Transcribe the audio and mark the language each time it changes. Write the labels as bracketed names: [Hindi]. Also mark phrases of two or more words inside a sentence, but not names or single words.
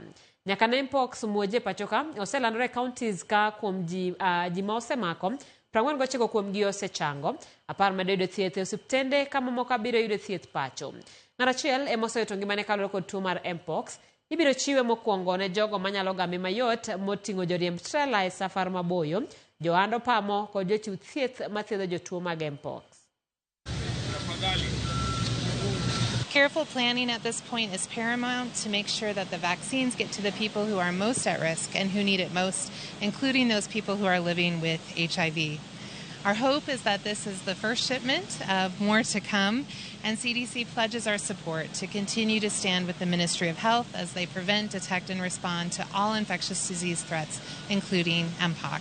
[Luo (Kenya and Tanzania)] Nyaka ne Mpox muoje e pachoka oselandore e counties ka kuom ji ma osemako 49 kuomgi osechango, 10 medo yudo thieth e osiptende ka mamoko biro yudo thieth pacho. Ng'at achiel ema osewito ngimane kaluwore kod tuo mar Mpox. Ibiro chiwe mokuongo ne jogo manyalo game mayot moting'o joriemb trela e safar maboyo, jo-ohand opamo kod jochiw thieth mathiedho jotuo mag Mpox. [English] Careful planning at this point is paramount to make sure that the vaccines get to the people who are most at risk and who need it most, including those people who are living with HIV. Our hope is that this is the first shipment of more to come, and CDC pledges our support to continue to stand with the Ministry of Health as they prevent, detect, and respond to all infectious disease threats, including Mpox.